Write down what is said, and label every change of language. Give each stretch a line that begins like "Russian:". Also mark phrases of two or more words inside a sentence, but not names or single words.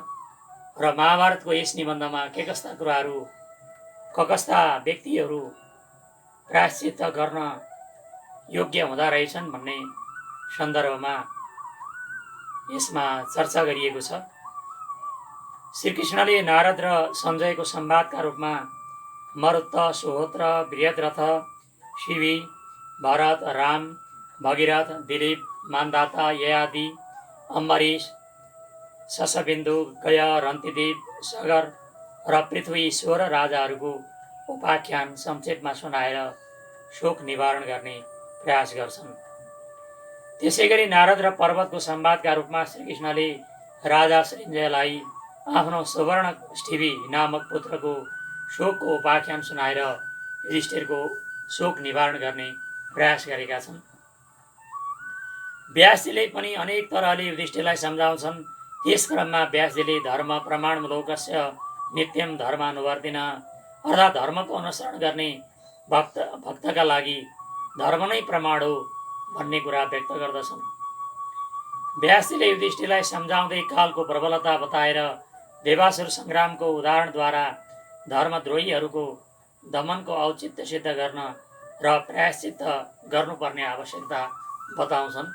Nepali: र महाभारतको यस निबन्धमा के कस्ता कुराहरू कस्ता व्यक्तिहरू प्रायश्चित्त गर्न योग्य हुँदा रहेछन् भन्ने सन्दर्भमा यसमा चर्चा गरिएको छ। श्रीकृष्णले नारद र सञ्जयको संवादका रूपमा मरुत, सुहोत्र, बृहद्रथ, शिवी, भरत, राम, भगीरथ, दिलीप, मान्धाता, ययाति, अम्बरीश, शशबिन्दु, गय, रन्तिदेव, सगर र पृथ्वी 16 राजाहरूको उपाख्यान संक्षेपमा सुनाएर शोक निवारण गर्ने प्रयास गर्छन्। त्यसैगरी नारद र पर्वतको संवादका रूपमा श्रीकृष्णले राजा सञ्जयलाई आफ्नो सुवर्णष्ठिवी नामक पुत्रको शोकको उपाख्यान सुनाएर युधिष्ठिरको शोक निवारण गर्ने प्रयास गरेका छन्। व्यासजीले पनि अनेक तरहले युधिष्ठिरलाई सम्झाउँछन्। त्यस क्रममा व्यासजीले
Sanskrit: धर्म प्रमाणमूलकस्य नित्यम धर्मानुवर्तिन
Nepali: अर्थात् धर्मको अनुसरण गर्ने भक्तका लागि धर्म नै प्रमाण हो भन्ने कुरा व्यक्त गर्दछन्। व्यासजीले युधिष्ठिरलाई सम्झाउँदै कालको प्रबलता बताएर देवासुर सङ्ग्रामको उदाहरणद्वारा धर्मद्रोहीहरूको दमनको औचित्य सिद्ध गर्न र प्रायश्चित्त गर्नुपर्ने आवश्यकता बताउँछन्।